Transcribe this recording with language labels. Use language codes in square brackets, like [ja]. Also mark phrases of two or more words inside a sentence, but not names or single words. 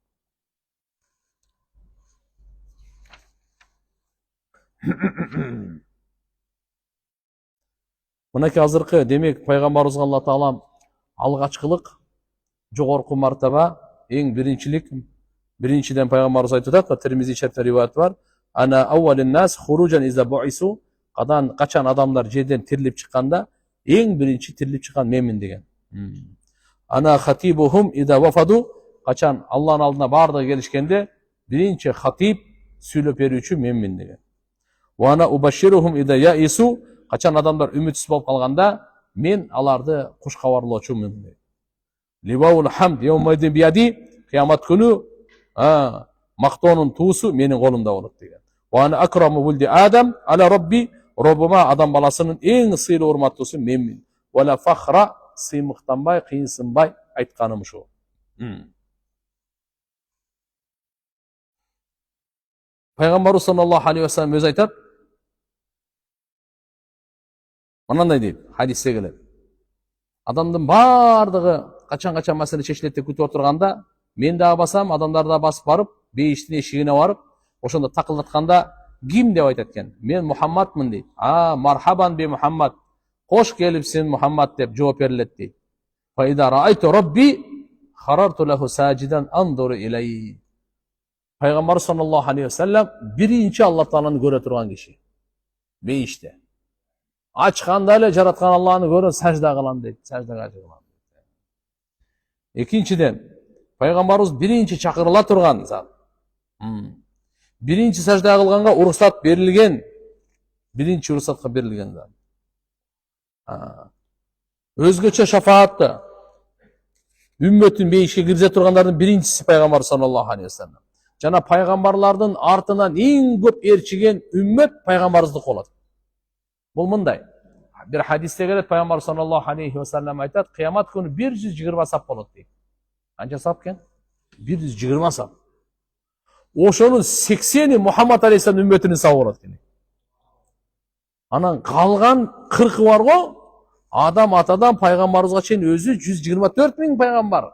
[ky] Мынакей азыркы демек пайгамбарыбызга Алла таалам алгачкылык, жогорку мартаба, эң биринчилик, биринчиден пайгамбарыбыз айтып атат, Тирмизи шарифте риваят бар. [ar] أنا أول الناس خروجا إذا بعثوا, [ky] качан адамдар жерден тирилип чыкканда, эң биринчи тирилип чыккан менмин деген. [ar] أنا خطيبهم إذا وفدوا, [ky] качан Алланын алдына бардыгы келишкенде, биринчи хатиб сүйлөп берүүчү менмин деген. [ar] وأنا مبشرهم إذا أيسوا, [ky] качан адамдар үмүтсүз болуп калганда, мен аларды куш кабарлоочумун деген. [ar] لواء الحمد يومئذ بيدي, [ky] кыямат күнү мактоонун туусу менин колумда болот деген. [ar] وأنا أكرم ولد آدم على ربي, [ky] робума адам баласынын эң сыйлуу урматтуусу менмин. [ar] ولا فخر, [ky] сыймыктанбай, кыйынсынбай айтканым ушул. Пайгамбарыбыз [ar] صلى الله عليه وسلم [ky] өзү айтат, мынандай дейт, хадисте келет. Адамдын бардыгы качан маселе чечилет деп күтүп отурганда, мен дагы басам, адамдар да басып барып, бейиштин эшигине барып, ошондо такылдатканда ким деп айтат экен? Мен Мухаммадмын дейт. [ar] مرحبا بمحمد. [ky] Кош келипсиң Мухаммад деп жооп берилет дейт. [ar] فإذا رأيت ربي خررت له ساجدا أنظر إليه. [ky] Пайгамбар [ar] صلى الله عليه وسلم [ky] биринчи Алла тааланы көрө турган киши. Бейиште. Ачканда эле жараткан Алланы көрөп сажда кылам дейт, саждага жыгылам. Экинчиден, пайгамбарыбыз биринчи чакырыла турган зат. Биринчи сажда кылганга уруксат берилген. Биринчи уруксатка берилген зат. Өзгөчө шафаатты үммөтүн бейишке киргизе тургандардын биринчиси пайгамбар [ar] صلى الله عليه وسلم. [ky] Жана пайгамбарлардын артынан эң көп эрчиген үммөт пайгамбарыбыздык болот. Бул мындай. Бир хадисте келет Пайгамбар [ar] صلى الله عليه وسلم [ky] айтат, кыямат күнү 120 сап болот дейт. Канча сап экен? 120 сап. Ошонун 80-и Мухаммад алейхиссалам үммөтүнүн сабы болот экен. Анан калган 40 бар го, адам атадан пайгамбарыбызга чейин өзү 124 миң пайгамбар.